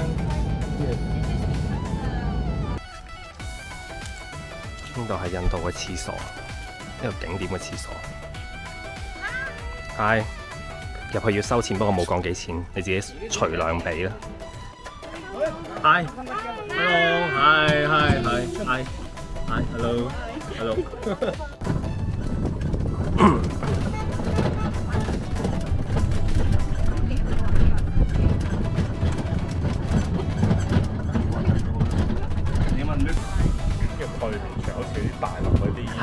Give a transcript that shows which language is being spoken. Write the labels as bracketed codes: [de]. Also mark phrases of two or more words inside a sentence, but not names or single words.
[en] Yes. [yue] 呢度係印度嘅廁所，一個景點嘅廁所。係入去要收錢，不過冇講幾錢，你自己隨量俾啦。 [en] Hi. Hello. Hi. Hi. Hi. Hi. Hi. Hello. Hello. [yue] 對面場好似啲大陸嗰啲，